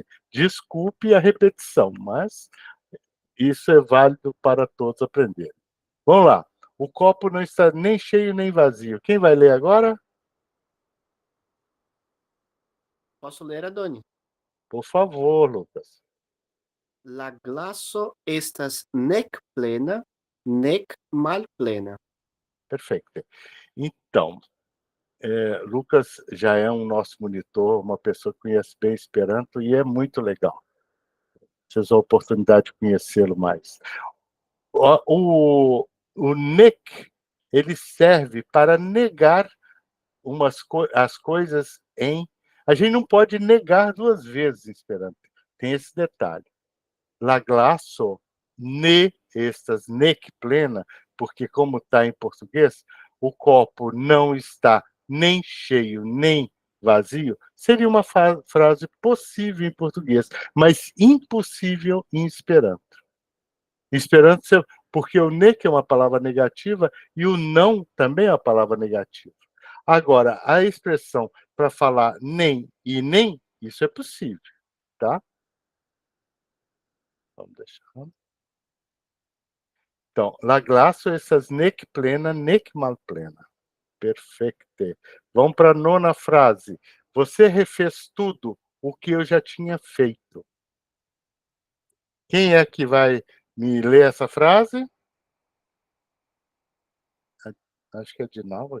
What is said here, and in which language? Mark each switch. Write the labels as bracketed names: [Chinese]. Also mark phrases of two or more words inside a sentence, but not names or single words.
[Portuguese] Desculpe a repetição, mas isso é válido para todos aprenderem. Vamos lá. O copo não está nem cheio nem vazio. Quem vai ler agora? Posso ler, Adoni? Por favor, Lucas. [Esperanto] La glaso estas nec plena, nec malplena. [Portuguese] Perfeito. Então, Lucas já é um nosso monitor, uma pessoa que conhece bem Esperanto, e é muito legal. Vocês vão a oportunidade de conhecê-lo mais. O NEC, ele serve para negar as coisas em... A gente não pode negar duas vezes em Esperanto. Tem esse detalhe. [Esperanto] La glaso ne estas nec plena, [Portuguese] porque como está em português, o copo não está nem cheio, nem vazio, seria uma frase possível em português, mas impossível em Esperanto. Esperanto, porque o nec é uma palavra negativa e o não também é uma palavra negativa. Agora, a expressão para falar nem e nem, isso é possível, tá? Vamos deixar. Então, [Esperanto] la glaso essas nec plena, nec mal plena. [Portuguese] Perfeito. Vamos para a 9ª frase. Você refez tudo o que eu já tinha feito. Quem é que vai me ler essa frase? Acho que é Dinalva.